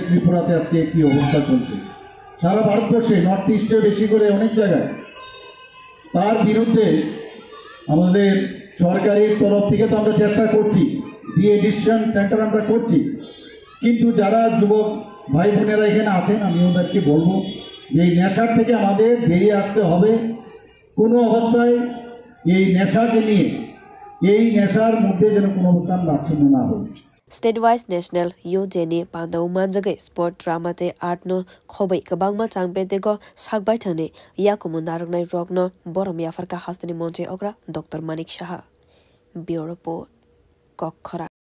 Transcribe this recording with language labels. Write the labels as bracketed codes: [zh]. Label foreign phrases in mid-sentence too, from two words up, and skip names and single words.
[bn] ত্রিপুরাতে আজকে একটি অবস্থা চলছে সারা ভারতবর্ষে নর্থ ইস্টে বেশি করে অনেক জায়গায় তার বিরুদ্ধে আমাদের সরকারের তরফ থেকে তো আমরা চেষ্টা করছি [en] de-addiction centre [bn] আমরা করছি কিন্তু যারা যুবক ভাই বোনেরা এখানে আছেন আমি ওদেরকে বলবো যে এই নেশার থেকে আমাদের বেরিয়ে আসতে হবে কোনো অবস্থায় এই নেশাকে নিয়ে এই নেশার মধ্যে যেন কোনো অবস্থান রাখছেন না হয় [trp] State-wise National Youth Day ni Pandaw Manjagai [en] Sport Drama [trp] te Art no Khobai Kabangma Changbedego Sakbai Thangni Yakumun Narangnai Rogno Borom Yafarka Hastani Montri Okra Dr. Manik Shaha [en] Bureau Report [trp] Kokhara